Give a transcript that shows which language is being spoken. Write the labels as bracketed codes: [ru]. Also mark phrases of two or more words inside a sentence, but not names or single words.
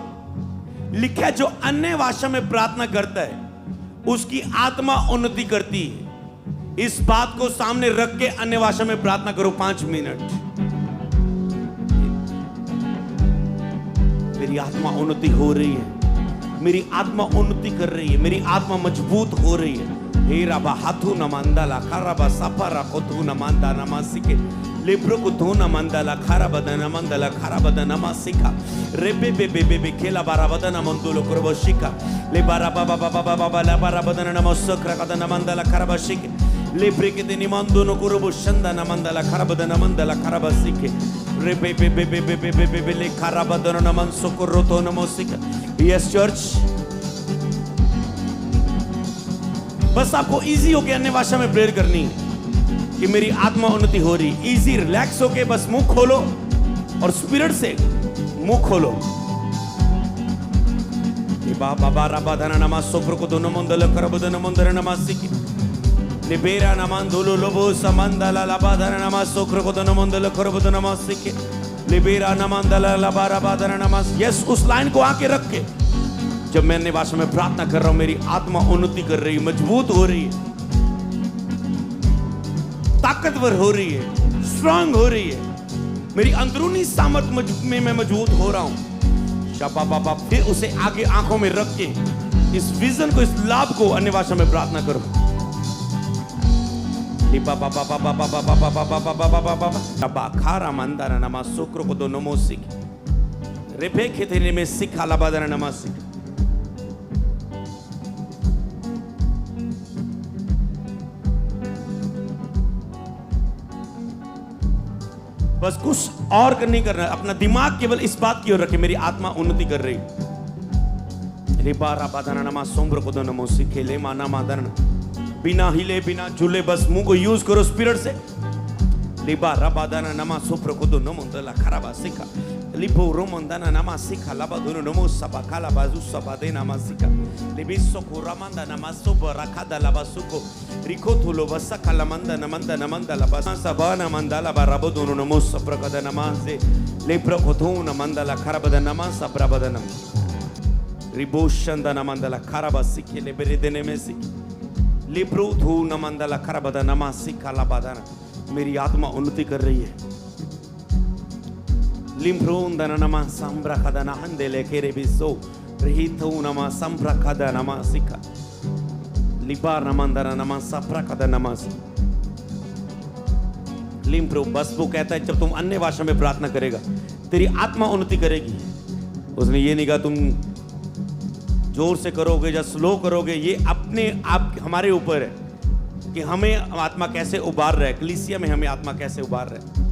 [hi] लिखा है जो अन्य भाषा में प्रार्थना करता है उसकी आत्मा उन्नति करती है। इस बात को सामने रख के अन्य भाषा में प्रार्थना करो 5 मिनट। मेरी आत्मा उन्नति हो रही है, मेरी आत्मा उन्नति कर रही है, मेरी आत्मा मजबूत हो रही है। हे रबा हाथू नमंदाला खराबा सफरा कोतू नमंदा नमासिके लेब्रो को धो नमंदाला खराबदा नमंदाला खराबदा नमासिका रेबे बे बे बे खेला बाराबदा नमंदुलो करबशिका ले बाराबा बाबा बाबा बाबा ला बाराबदा नमस्करा कदा नमंदाला खराबशिके ले ब्रेके दे निमंदुनो करबशंदा नमंदाला खराबदा नमंदाला खराबसिके रेबे बे बे बे बे बे बे ले खराबदा नमंसो करतो नमसिका। [en] yes church, [hi] बस आपको इजी होके अन्य भाषा में प्रेयर करनी है कि मेरी आत्मा उन्नति हो रही। [en] easy relax [hi] होके बस मुंह खोलो और स्पिरिट से मुंह खोलो। बाबा राबा धना नमा सोफ्र को दोनों मंदल करब दोनों मंदर नमासिकी निबेरा नमान दोलो लोबो समंदला लबा धना नमा सोफ्र को दोनों मंदल करब दोनों नमासिकी लिबेरा नमंदला लबा राबा धना नमास। यस, उस लाइन को आके रख के जब मैं अन्य भाषा में प्रार्थना कर रहा हूं, मेरी आत्मा उन्नति कर रही है, मजबूत हो रही है, ताकतवर हो रही है, स्ट्रांग हो रही है, मेरी अंदरूनी सामर्थ्य में मैं मजबूत हो रहा हूं। शाबा बाबा, फिर उसे आगे आंखों में रख के इस विजन को, इस लाभ को अन्य भाषा में प्रार्थना करो। बाबा बाबा बाबा बाबा बाबा बाबा बाबा बाबा खारा मंदारा नमा सोक्रो को दो नमो सिक रेपे खेते में सिखा लाबादारा नमा सिक। बस कुछ और नहीं करना, अपना दिमाग केवल इस बात की ओर रखे, मेरी आत्मा उन्नति कर रही। बिना हिले बिना झूले बस मुंह को यूज करो स्पिरिट से। लिबा रबादाना नमा सोप्र को दो नमो दला खराबा सिखा लिबो रोमंदाना नमा सिखा लाबा दोनो नमो सबा खाला बाजू सबा दे नमा सिखा लिबिसो को रमंदा नमा सोबा रखादा लाबा सुको रिको थुलो बसा खाला मंदा नमंदा नमंदा लाबा सबा नमंदा लाबा रबो दोनो नमो सप्र कदा नमा से लेप्र को थो नमंदा ला खराबदा नमा सप्रा बदनम रिबोशंदा नमंदा ला खराबा सिखे ले बेरे देने में सिखे लिब्रो थू नमंदा ला खराबदा नमा सिखा लाबा दाना। मेरी आत्मा उन्नति कर रही है। लिम्ब्रोन दना नमा संब्रा कदा नहंदेले केरे बिसो रहितो नमा संब्रा कदा नमा सिखा लिबार नमंदना नमा सप्रा कदा नमा लिम्ब्रो। बस वो कहता है जब तुम अन्य भाषा में प्रार्थना करेगा तेरी आत्मा उन्नति करेगी। उसने ये नहीं कहा तुम जोर से करोगे या स्लो करोगे, ये अपने आप हमारे ऊपर है कि हमें आत्मा कैसे उबार रहा है, कलीसिया में हमें आत्मा कैसे उबार रहा है।